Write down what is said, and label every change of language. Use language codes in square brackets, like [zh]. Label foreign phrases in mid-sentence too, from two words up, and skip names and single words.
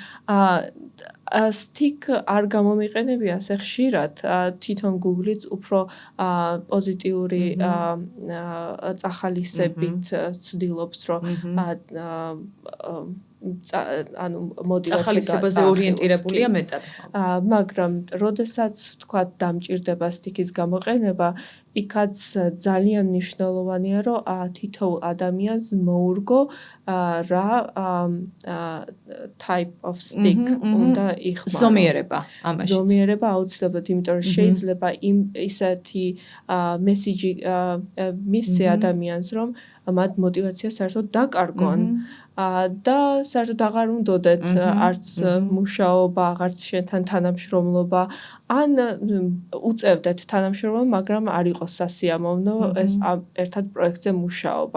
[ka] stick არ გამომიყენებია ასე ხშირად, თვითონ Google-იც უფრო პოზიტიური წახალისებით ცდილობს, რომ ანუ მოტივაციაზე ორიენტირებულია მეტად. მაგრამ როდესაც ვთქვათ დამჭირდება stick-ის გამოყენება, იქაც ძალიან მნიშვნელოვანია, რომ თითოეულ ადამიანს მოურგო რა [en] type of stick [ka] უნდა იხმარო. ზომიერება ამაში. ზომიერება აუცილებლად, იმიტომ რომ შეიძლება ისეთი მესიჯი მისცე ადამიანს, რომ მათ мотиваცია საერთოდ დაკარგონ და საერთოდ აღარ უნდოდეთ არც მუშაობა, აღარც შენთან თანამშრომლობა, ან უწევდეთ თანამშრომლობა, მაგრამ არ იყოს სასიამოვნო ეს ერთად პროექტზე მუშაობა.